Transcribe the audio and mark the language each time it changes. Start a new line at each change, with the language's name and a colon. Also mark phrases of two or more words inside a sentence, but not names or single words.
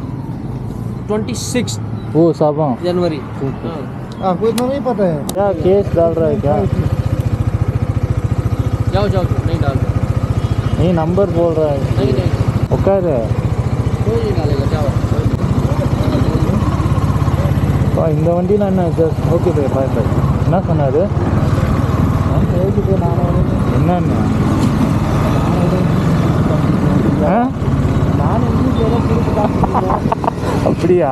Hindi: 26 वो साबा जनवरी। आपको इतना नहीं पता है क्या केस डाल रहा है क्या? जाओ जाओ, नहीं डाल रहे, नहीं नंबर बोल रहा है। नहीं नहीं ओके रे कोई नहीं डालेगा, जाओ।
Tamil: இந்த வண்டியில் என்ன சார்?
English: okay bye bye bye.
Tamil: என்ன சொன்னார்? என்னன்னு அப்படியா?